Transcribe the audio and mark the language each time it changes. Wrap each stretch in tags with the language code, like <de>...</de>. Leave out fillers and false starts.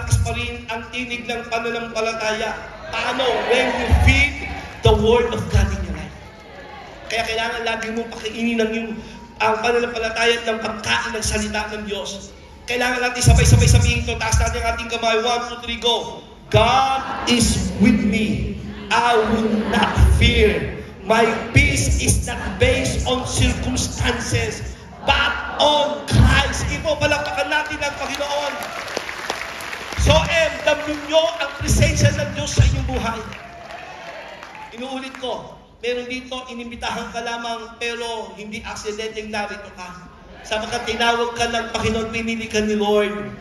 <tl>pa rin ang tinig ng pananampalataya. Paano?</tl> <en>When you feed the Word of God in your life.</en> <tl>Kaya kailangan lagi mo pakainin ang pananampalataya ng pagkain ng salita ng Diyos. Kailangan natin sabay-sabay sabihin ito. Taas natin ang ating kamay.</tl> <en>1, 2, 3, go. God is with me. I will not fear. My peace is not based on circumstances, but on Christ.</en> <tl>Ito, palakpakan natin ang Panginoon. So, damdamin nyo ang presensya ng Diyos sa inyong buhay. Inuulit ko, meron dito, inimbitahan ka lamang, pero hindi aksidenteng narito ka. Sapagkat tinawag ka ng Panginoon, pinili ka ni Lord.</tl>